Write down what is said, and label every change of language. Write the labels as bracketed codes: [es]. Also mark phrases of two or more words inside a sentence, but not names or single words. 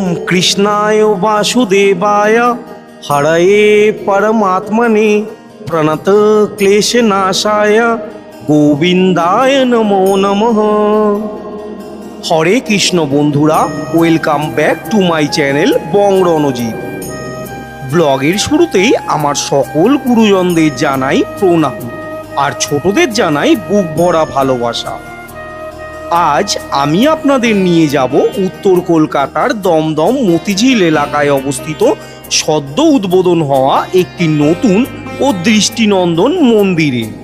[sa] कृष्णाय वासुदेवाय हरये परमात्मने प्रणत क्लेशनाशाय गोविंदाय नमो नमः। [bn] হরে কৃষ্ণ বন্ধুরা, [en] welcome back to my channel बंग रनजीत। [bn] ব্লগের শুরুতেই আমার সকল গুরুজনদের জানাই প্রণাম আর ছোটদের জানাই বুক ভরা ভালোবাসা। আজ আমি আপনাদের নিয়ে যাব উত্তর কলকাতার দমদম মতিঝিল এলাকায় অবস্থিত সদ্য উদ্বোধন হওয়া একটি নতুন ও দৃষ্টিনন্দন মন্দিরে।